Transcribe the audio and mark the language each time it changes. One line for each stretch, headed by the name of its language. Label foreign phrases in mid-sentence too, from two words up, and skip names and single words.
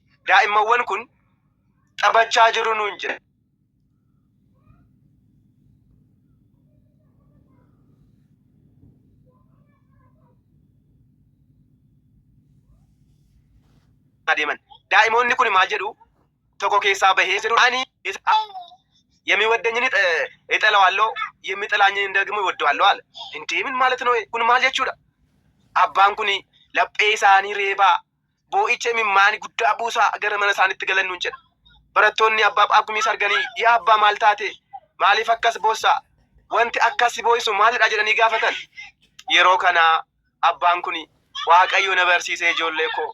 Oromo: Daa'immanwan kun taphachaa jiru nuun jedha. Adeeman. Daa'imoonni kun maal jedhu? Tokko keessaa bahee jiru.
Amharic: Ani የሚወደኝን እጠላዋለሁ የሚጠላኝን ደግሞ እወደዋለሁ አለ። እንዴ ምን ማለት ነው?
Oromo: kun maal jechuudha? Abbaan kun laphee isaanii reebaa boo'icha mimmaanii guddaa buusaa gara mana isaaniitti galan nuun jedha. Barattoonni abbaa Phaagumiis arganii yaa abbaa maal taate? Maaliif akkas boossaa? Wanti akkas boo'isu maalidha jedhanii gaafatan. Yeroo kana abbaan kun Waaqayyo na barsiisee ijoollee koo.